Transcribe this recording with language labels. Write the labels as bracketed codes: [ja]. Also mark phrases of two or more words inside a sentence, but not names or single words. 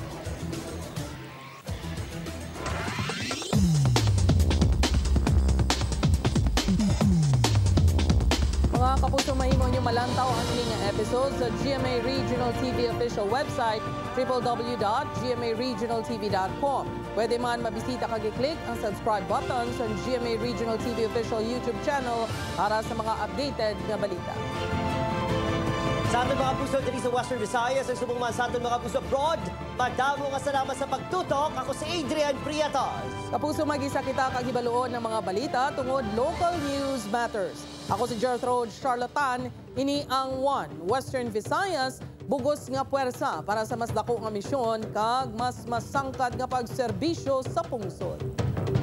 [hil] Mga kapuso, mahimo nyo malantaw ang inyong episode sa GMA Regional TV [en] official website [hil] www.gmaregionaltv.com. Pwede man mabisita kag-click ang [en] subscribe button [hil] sa GMA Regional TV [en] official YouTube channel [hil] para sa mga updated na balita. Sa ating mga puso dito sa Western Visayas, ang subong man sa ating mga puso abroad, madamo nga salamat sa pagtutok. Ako si Adrian Prietos. Kapuso, mag-isa kita kagibaluon ng mga balita tungod Local News Matters. Ako si Gertrude Charlatan, ini ang One Western Visayas, bugos nga puwersa para sa mas dako nga misyon kag mas masangkad nga pagserbisyo sa pungsod.